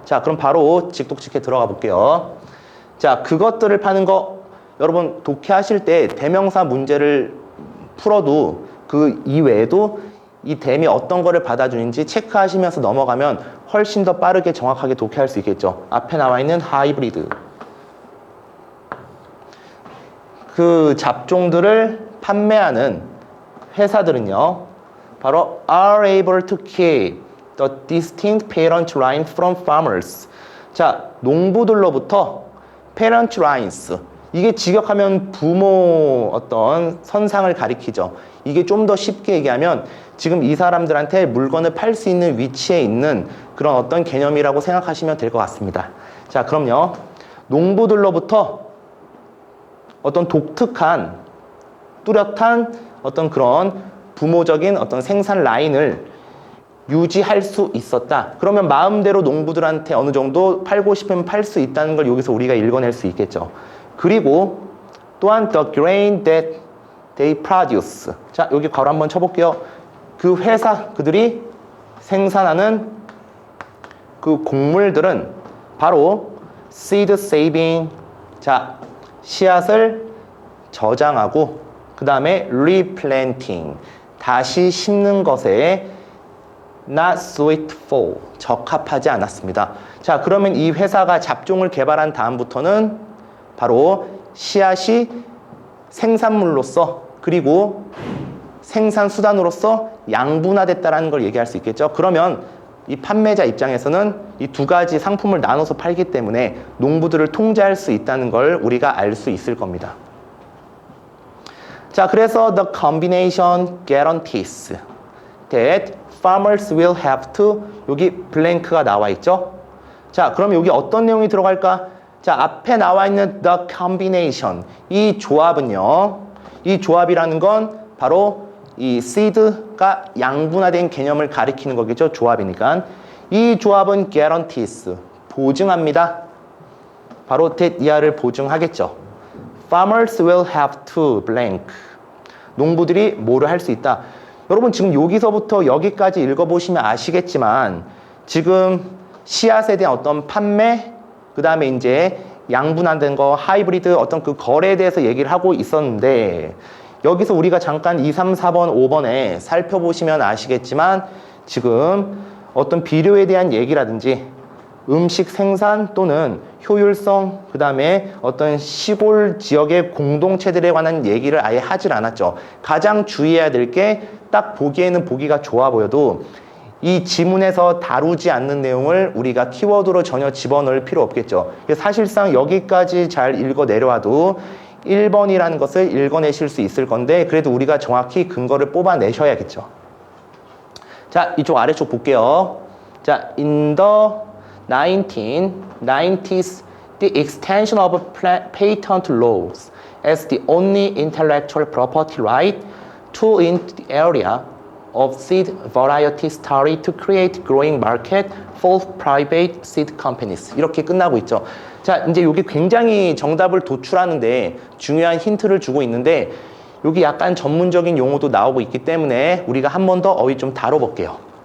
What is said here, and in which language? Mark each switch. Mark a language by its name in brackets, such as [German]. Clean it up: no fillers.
[Korean] 자, 그럼 바로 직독직해 들어가 볼게요. 자, 그것들을 파는 거 여러분 독해하실 때 대명사 문제를 풀어도 그 이외에도 이 댐이 어떤 거를 받아주는지 체크하시면서 넘어가면 훨씬 더 빠르게 정확하게 독해할 수 있겠죠. 앞에 나와 있는 하이브리드. 그 잡종들을 판매하는 회사들은요. [English] 바로 are able to keep the distinct parent line from farmers. [Korean] 자, 농부들로부터 [English] parent lines. [Korean] 이게 직역하면 부모 어떤 선상을 가리키죠. 이게 좀 더 쉽게 얘기하면 지금 이 사람들한테 물건을 팔 수 있는 위치에 있는 그런 어떤 개념이라고 생각하시면 될 것 같습니다. 자, 그럼요. 농부들로부터 어떤 독특한 뚜렷한 어떤 그런 부모적인 어떤 생산 라인을 유지할 수 있었다. 그러면 마음대로 농부들한테 어느 정도 팔고 싶으면 팔 수 있다는 걸 여기서 우리가 읽어낼 수 있겠죠. [English] 그리고 또한 the grain that they produce. [Korean] 자, 여기 괄호 한번 쳐볼게요. 그 회사, 그들이 생산하는 그 곡물들은 바로 [English] seed saving. [Korean] 자, 씨앗을 저장하고 그 다음에 replanting. 다시 심는 것에 [English] not suitable. [Korean] 적합하지 않았습니다. 자, 그러면 이 회사가 잡종을 개발한 다음부터는 바로 씨앗이 생산물로서 그리고 생산 수단으로서 양분화됐다라는 걸 얘기할 수 있겠죠. 그러면 이 판매자 입장에서는 이 두 가지 상품을 나눠서 팔기 때문에 농부들을 통제할 수 있다는 걸 우리가 알 수 있을 겁니다. [English] 자, 그래서 the combination guarantees that farmers will have to [Korean] 여기 블랭크가 나와 있죠. 자, 그럼 여기 어떤 내용이 들어갈까? 자, 앞에 나와 있는 [English] the combination [Korean] 이 조합은요. 이 조합이라는 건 바로 이 seed가 양분화된 개념을 가리키는 거겠죠. 조합이니까. 이 조합은 guarantees 보증합니다. 바로 that 이하를 보증하겠죠. [English] Farmers will have to blank. [Korean] 농부들이 뭐를 할 수 있다. 여러분 지금 여기서부터 여기까지 읽어보시면 아시겠지만 지금 씨앗에 대한 어떤 판매 그 다음에 이제 양분화된 거 하이브리드 어떤 그 거래에 대해서 얘기를 하고 있었는데 여기서 우리가 잠깐 2, 3, 4번, 5번에 살펴보시면 아시겠지만 지금 어떤 비료에 대한 얘기라든지 음식 생산 또는 효율성 그 다음에 어떤 시골 지역의 공동체들에 관한 얘기를 아예 하질 않았죠. 가장 주의해야 될 게 딱 보기에는 보기가 좋아 보여도 이 지문에서 다루지 않는 내용을 우리가 키워드로 전혀 집어넣을 필요 없겠죠. 사실상 여기까지 잘 읽어 내려와도 1번이라는 것을 읽어내실 수 있을 건데 그래도 우리가 정확히 근거를 뽑아내셔야겠죠. 자, 이쪽 아래쪽 볼게요. 자, [English] in the 1990s, the extension of patent laws as the only intellectual property right tool in the area of seed variety started to create growing market for private seed companies. [Korean] 이렇게 끝나고 있죠. 자, 이제 여기 굉장히 정답을 도출하는데 중요한 힌트를 주고 있는데 여기 약간 전문적인 용어도 나오고 있기 때문에 우리가 한 번 더 어휘 좀 다뤄볼게요.